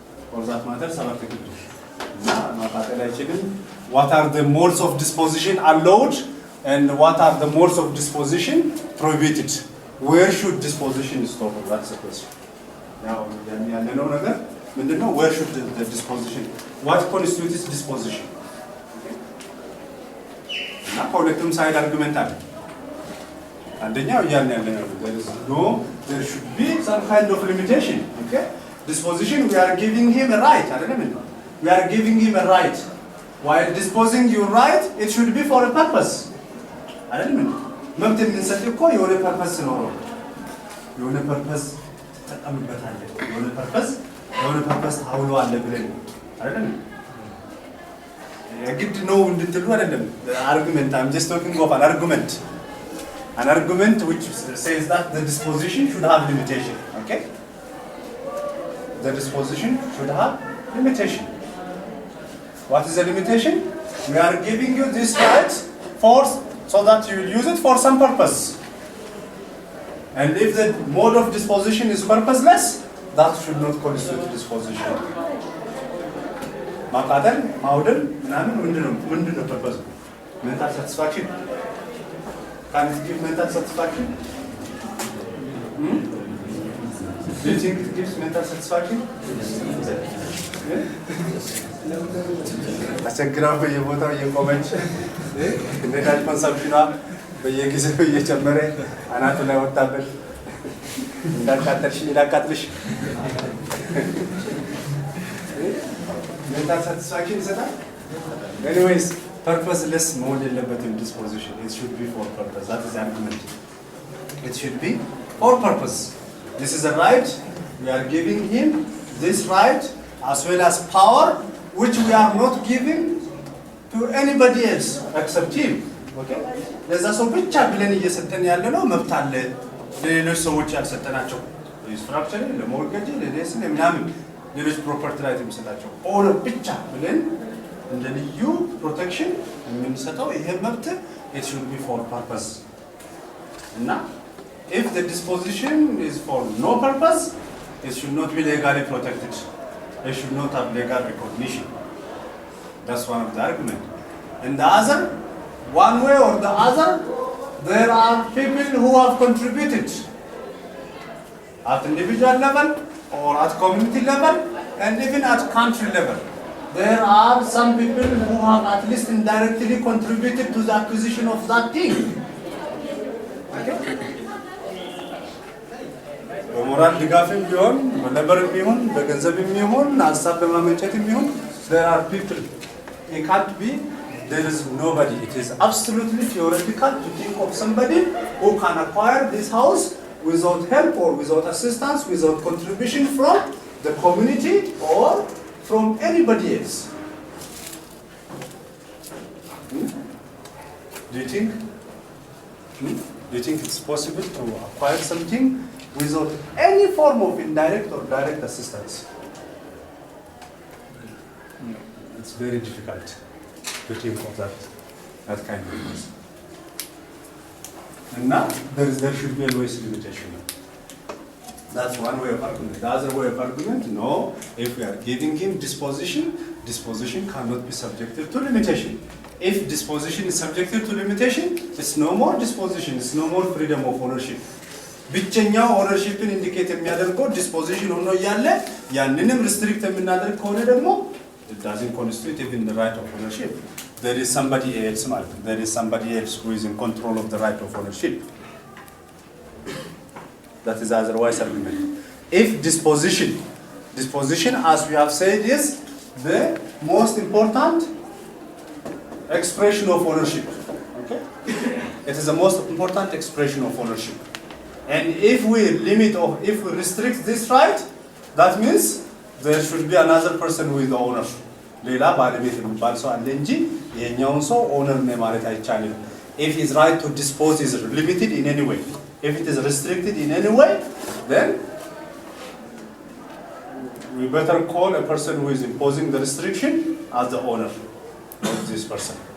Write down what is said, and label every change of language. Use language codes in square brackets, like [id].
[en] for that matter [am] ሰባት ግድ እና ማቃጠል አይችልም [en] what are the modes of disposition allowed and what are the modes of disposition prohibited where should disposition stop that's the question now [am] ያለነው ነገር ምንድነው [en] where should the disposition what constitutes disposition [am] እና ሁለቱም ሳይድ አርጉመንት አለ አንደኛው እያልን ያለ ነው [en] there should be some kind of limitation. Okay? Disposition, we are giving him a right. [am] አይደለም እንዴ? [en] We are giving him a right. While disposing your right, it should be for a purpose. [am] አይደለም እንዴ? መብት የምንሰጠው እኮ የሆነ ፐርፐስ ነው። የሆነ ፐርፐስ ተጠቅምበታለህ። የሆነ ፐርፐስ ታውለዋለህ ብለን አይደለም የግድ ነው እንድትሉ አይደለም። [en] argument, I'm just talking of an argument. An argument which says that the disposition should have limitation. Okay? The disposition should have limitation. What is the limitation? We are giving you this right so that you will use it for some purpose. And if the mode of disposition is purposeless, that should not constitute disposition. [am] ማቃጠል ማውደል ምናምን ምንድነው ፐርፐዝ? [en] mental satisfaction. Can it give mental satisfaction? Do you think it gives mental satisfaction? [am] አስቸግራው በየቦታው እየቆመች ነዳጅ ኮንሰምፕሽኗ በየጊዜው እየጨመረ አናቱ ላይ ወጣበት እንዳቃጥልሽ [en] mental satisfaction [am] ይሰጣል። Anyways, purposeless መሆን የለበትም disposition. [en] It should be for purpose. That is the argument. It should be for purpose. This is a right. We are giving him this right as well as power which we are not giving to anybody else except him. Okay? [am] ለዛ ሰው ብቻ ብለን እየሰጠን ያለ ነው መብት አለ ለሌሎች ሰዎች ያልሰጠናቸው ስትራክቸር ለሞርገጅ ለሌስን ምናምን ሌሎች ፕሮፐርቲ ራይት የሚሰጣቸው ኦር ብቻ ብለን እንደ ልዩ ፕሮቴክሽን የምንሰጠው ይሄ መብት [en] it should be for purpose. እና if the disposition is for no purpose, it should not be legally protected. It should not have legal recognition. That's one of the argument. And the other, one way or the other, there are people who have contributed at individual level or at community level and even at country level. There are some people who have at least indirectly contributed to the acquisition of that thing. Okay? [am] በሞራል ድጋፍም ቢሆን በለበርም ቢሆን በገንዘብም ቢሆን ሀሳብ በማመንጨትም ቢሆን there are people. [en] It can't be there is nobody. It is absolutely theoretical to think of somebody who can acquire this house without help or without assistance, without contribution from the community or from anybody else. Do you think? Do you think it's possible to acquire something without any form of indirect or direct assistance? No. It's very difficult to think of that kind of thing. And now there should be always limitation. That's one way of argument. The other way of argument, no, if we are giving him disposition cannot be subjected to limitation. If disposition is subjected to limitation, it's no more disposition, it's no more freedom of ownership. [am] ብቸኛው ኦነርሺፕን ኢንዲኬት የሚያደርገው ዲስፖዚሽን ሆኖ እያለ ያንንም ሪስትሪክት የምናደርግ ከሆነ ደግሞ [en] it doesn't constitute even the right of ownership. There is somebody else [am] ማለት ነው. [en] There is somebody else who is in control of the right of ownership. That is otherwise argument. If disposition as we have said is the most important expression of ownership. Okay? It is the most important expression of ownership. And if we limit or if we restrict this right, that means there should be another person who is the owner. [am] ሌላ ባለቤት የሚባል ሰው አለ እንጂ የኛውን ሰው ኦነር ነው ማለት አይቻልም. [en] If his right to dispose is limited in any way, if it is restricted in any way, then we better call a person who is imposing the restriction as the owner of this person.